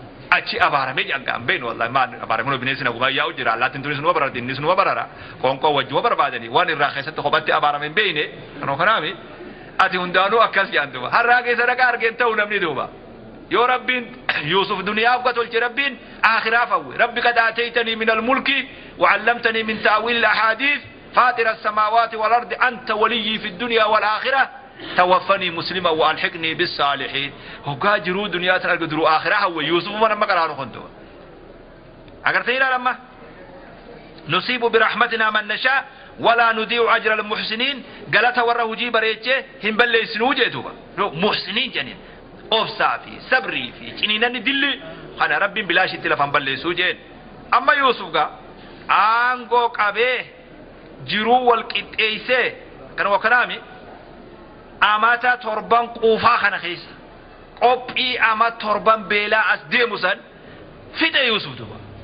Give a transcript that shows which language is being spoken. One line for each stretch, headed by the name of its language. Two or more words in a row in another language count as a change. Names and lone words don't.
Oromo: Achi abaarame jee hanga hin beeknu wallahi maan abaarame kunoo bineensi naguma yaa'u jira allaattiin tunis numa bararti innis numa barara qoonqoo wajjuma barbaadanii waan irraa keessatti kophatti abaarame hin beekne kanoo kanaami ati hundaanuu akkas jaan duuba harraa keessa dhaqa argeen ta'u namni duuba yoo Rabbiin Yuusuf duniyaa uga tolche Rabbiin aakhiraa fawwe Rabbi
Arabic: قد آتيتني من الملك وعلمتني من تأويل الأحاديث فاطر السماوات والأرض أنت وليي في الدنيا والآخرة توفني مسلما وألحقني بالصالحين.
Oromo: Hoggaa jiruu duniyaa tana arga duruu aakhiraa hawwe Yuusuf mana amma qaraanu kun duuba. Agartanii ilaa lamma.
Arabic: نصيب برحمتنا من نشاء ولا نضيع أجر المحسنين.
Oromo: Galata warra hujii bareechee hin balleessinuu jee duuba. No, muhsiniin jeniin. Obsaa fi sabrii fi ciniinanni dilli kana Rabbiin bilaashitti lafaan balleessuu jeen. Amma Yuusuf gaa aangoo qabee jiruu wal qixxeessee kan wakanaami amata torban quufaa kana keessa qophii ama torban beelaa as deemu san fixe Yuusuf duuba.